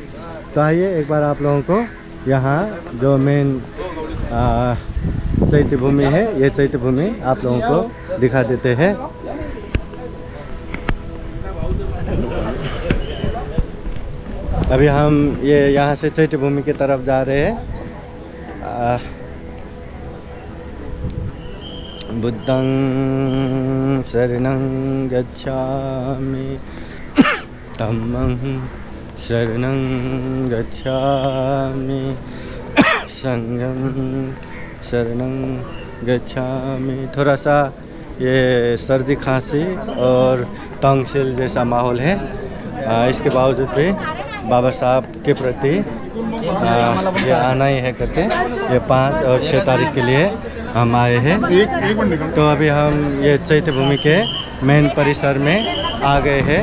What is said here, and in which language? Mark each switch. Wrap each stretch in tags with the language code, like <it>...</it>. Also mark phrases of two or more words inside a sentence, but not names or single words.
<hi>तो आइए एक बार आप लोगों को यहाँ जो मेन चैत्य भूमि है, ये चैत्य भूमि आप लोगों को दिखा देते हैं। अभी हम ये यहाँ से चैत्य भूमि की तरफ जा रहे हैं।</hi> <pi>बुद्धं शरणं गच्छामि धम्मं शरणं गच्छामि संघं शरणं गच्छामि।</pi> <hi>थोड़ा सा ये सर्दी खांसी और टंगसिल जैसा माहौल है, इसके बावजूद भी बाबा साहब के प्रति ये आना ही है करके ये 5 और 6 तारीख के लिए हम आए हैं। तो अभी हम ये चैत्य भूमि के मेन परिसर में आ गए हैं।</hi>